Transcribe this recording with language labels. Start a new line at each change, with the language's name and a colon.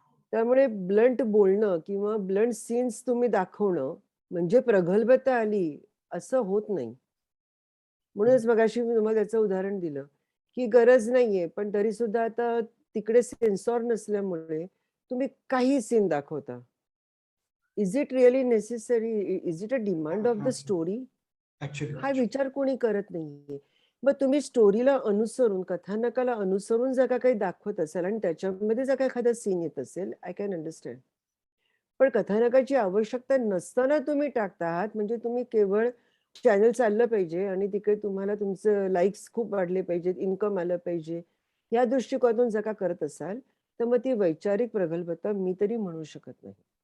Marathi: त्यामुळे ब्लंट बोलणं किंवा ब्लंट सीन्स तुम्ही दाखवणं म्हणजे प्रगल्भता आली असं होत नाही. म्हणूनच मगाशी मी तुम्हाला त्याचं उदाहरण दिलं, की गरज नाहीये, पण तरी सुद्धा आता तिकडे सेन्सॉर नसल्यामुळे तुम्ही काही सीन दाखवता.
English: Is it really necessary? Is it a demand of the story? हा actually
Marathi: विचार कोणी करत नाहीये. मग तुम्ही स्टोरीला अनुसरून, कथानकाला अनुसरून जर का काही दाखवत असाल आणि त्याच्यामध्ये जर का एखादा सीन येत असेल,
English: I can understand.
Marathi: पण कथानकाची आवश्यकता नसताना तुम्ही टाकता आहात, म्हणजे तुम्ही केवळ चॅनल चाललं पाहिजे आणि तिकडे तुम्हाला तुमचं लाईक्स खूप वाढले पाहिजेत, इन्कम आलं पाहिजे, या दृष्टिकोनातून जर का करत असाल, तर मग ती वैचारिक प्रगल्भता मी तरी म्हणू शकत नाही.